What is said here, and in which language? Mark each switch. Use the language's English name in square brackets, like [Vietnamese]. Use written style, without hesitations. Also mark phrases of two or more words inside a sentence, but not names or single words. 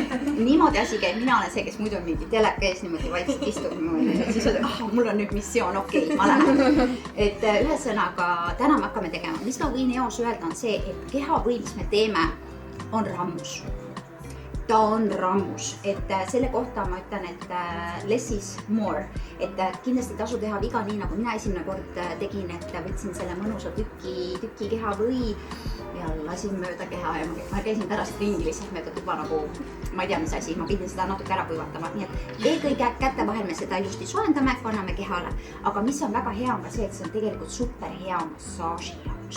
[Estonian] Niimoodi asi käib, mina olen see, kes muidu mingi teleka ees niimoodi vaikselt istub niimoodi. Siis on, mul on nüüd missioon, okei, ma lähen. Et ühesõnaga, täna me hakkame tegema. Mis ma võin eos öelda on see, et kehavõi, mis me teeme, on rammus. Ta on rammus, et selle kohta ma ütlen, et [English] less is more, [Estonian] et kindlasti tasu teha viga nii, nagu mina esimene kord tegin, et võtsin selle mõnusa tüki kehavõi ja lasin mööda keha ja ma käisin pärast ringi lihtsalt mööda tuba nagu, ma ei tea, mis asi, ma pidin seda natuke ära kuivatama, nii et eelkõige käte vahel me seda ilusti soojendame, kanname kehale, aga mis on väga hea on ka see, et see on tegelikult super hea massaaži jaoks.